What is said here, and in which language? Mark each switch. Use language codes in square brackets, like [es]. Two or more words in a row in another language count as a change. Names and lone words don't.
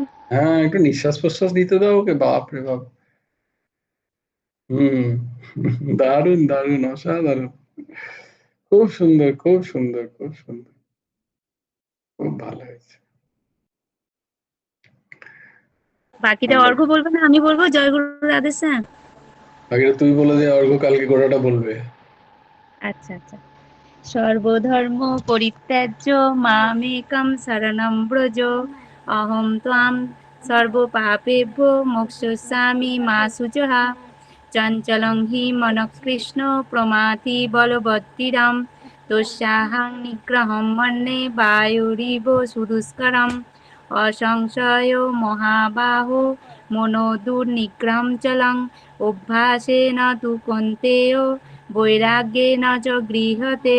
[bn] হ্যাঁ, একটু নিঃশ্বাস প্রশ্বাস দিতে দাও ওকে। বাপ রে বাপ, দারুণ দারুণ, অসাধারণ, খুব সুন্দর খুব সুন্দর খুব সুন্দর, খুব ভালো হয়েছে। বাকিটা অর্ঘ্য বলবে না, আমি বলবো জয় গুরু রাধে শ্যাম। বাকিটা তুই বলে দে, অর্ঘ্য কালকে গোটাটা বলবে। আচ্ছা আচ্ছা। [sa] সর্বধর্ম পরিত্যাজ্য মামেকং শরণং ব্রজ, অহং ত্বাং সর্বপাপেভ্যো মোক্ষয়িষ্যামি মা শুচঃ। চঞ্চলং হি মনঃ কৃষ্ণ প্রমাথি বলবৎতিরং, তস্যাহং নিগ্রহং মন্যে বায়ুরিব সুদুষ্করম। অসংশয় মহাবাহো মনো দুর্নিগ্রহং চলং, অভ্যাসেন তু কৌন্তেয় বৈরাগ্যেন চ গৃহ্যতে।